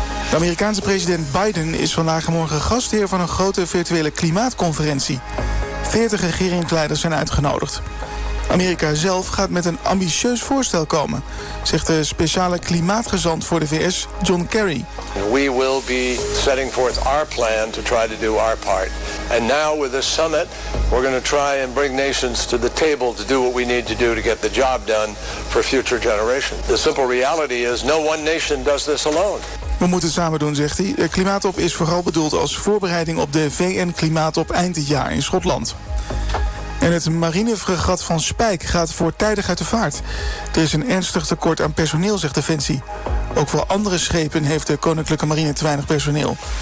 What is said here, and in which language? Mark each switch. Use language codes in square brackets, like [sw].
[nl] De Amerikaanse president Biden is vandaag en morgen gastheer van een grote virtuele klimaatconferentie. 40 regeringsleiders zijn uitgenodigd. Amerika zelf gaat met een ambitieus voorstel komen, zegt de speciale klimaatgezant voor de VS, John Kerry. [en] We will be setting forth our plan to try to do our part. And now with this summit, we're going to try and bring nations to the table to do what we need to do to get the job done for future generations. The simple reality is no one nation does this alone. [nl] We moeten het samen doen, zegt hij. De klimaattop is vooral bedoeld als voorbereiding op de VN-klimaattop eind dit jaar in Schotland. En het marinefregat van Spijk gaat voortijdig uit de vaart. Er is een ernstig tekort aan personeel, zegt Defensie. Ook voor andere schepen heeft de Koninklijke Marine te weinig personeel.